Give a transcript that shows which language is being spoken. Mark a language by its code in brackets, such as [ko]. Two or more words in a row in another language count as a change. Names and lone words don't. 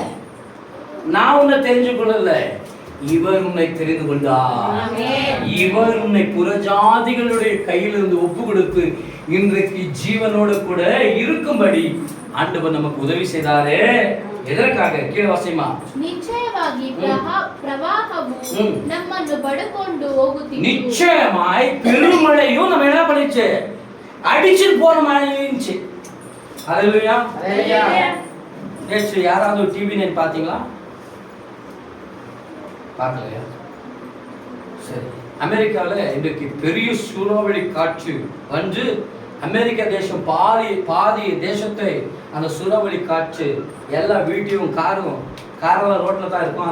[ta] நான் உன்னை தெரிஞ்சு கொள்ளல, இவர் உன்னை தெரிந்து கொண்டார். இவர் உன்னை புறஜாதிகளுடைய கையிலிருந்து ஒப்பு கொடுத்து இன்றைக்கு ஜீவனோடு கூட இருக்கும்படி ஆண்டவர் நமக்கு உதவி செய்தாரே. எதற்காக? கீழே வாசிமா. [kn] ನಿಶ್ಚಯವಾಗಿ ಪ್ರವಾಹವು ನಮ್ಮನ್ನು ಬಡಕೊಂಡು ಹೋಗುತ್ತಿತ್ತು. [ta] நிச்சயமாய் பெருமழையும் நம்ம என்ன பண்ணிச்சு? அடிச்சுட்டு போன மாதிரி இருந்துச்சு. ஹல்லேலூயா. [en] Hallelujah. [ta] நேற்று யாராவது டிவி நைன் பார்த்தீங்களா? பார்க்கலையா? சரி. அமெரிக்காவில் இன்றைக்கு பெரிய சூறாவளி காற்று வந்து அமெரிக்க தேசம் பாதி தேசத்தை அந்த சூறாவளி காற்று எல்லா வீட்டையும் காரெல்லாம் ரோட்டில் தான் இருக்கும்.